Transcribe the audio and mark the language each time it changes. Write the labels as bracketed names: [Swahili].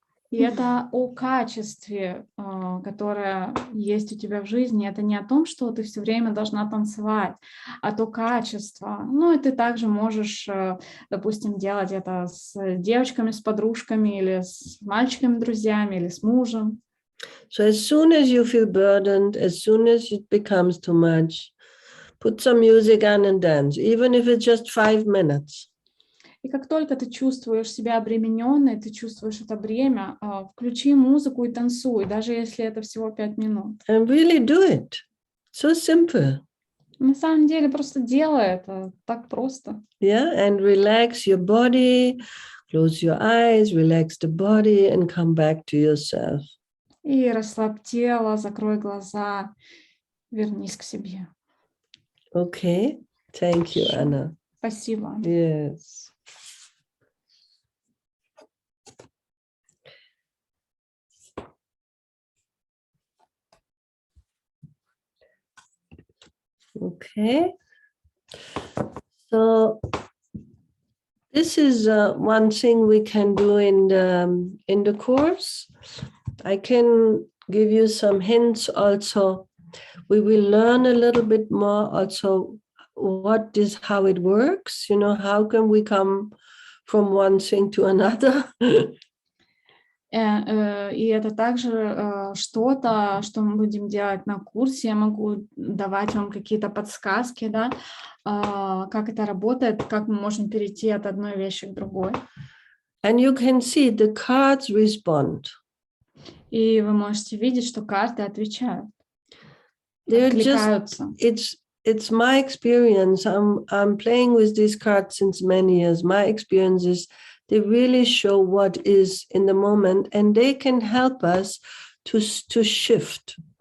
[Russian] И это о качестве, которое есть у тебя в жизни. Это не о том, что ты все время должна танцевать, а то качество. Ну, и ты также можешь, допустим, делать это с девочками, с подружками, или с мальчиками, друзьями, или с мужем. [English] So as soon as you feel burdened, as soon as it becomes too much, put some music on and dance, even if it's just 5 minutes. [Russian] И как только ты чувствуешь себя обремененной, ты чувствуешь это бремя, включи музыку и танцуй, даже если это всего 5 минут. [English] And really do it. So simple. [Russian] На самом деле просто делай это, так просто. [English] Yeah, and relax your body, close your eyes, relax the body and come back to yourself. [Russian] И расслабь тело, закрой глаза, вернись к себе. [English] Okay, thank you, Anna. [Russian] Спасибо. [English] Yes. Okay, so this is one thing we can do in the course. I can give you some hints also. We will learn a little bit more also how it works. You know, how can we come from one thing to another? [Russian] И это также что-то, что мы будем делать на курсе. Я могу давать вам какие-то подсказки, да, как это работает, как мы можем перейти от одной вещи к другой. [English] And you can see the cards respond. [Russian] И вы можете видеть, что карты отвечают, [English] They're just, [Russian] откликаются. [English] it's my experience. I'm playing with these cards since many years. My experience is they really show what is in the moment, and they can help us to shift.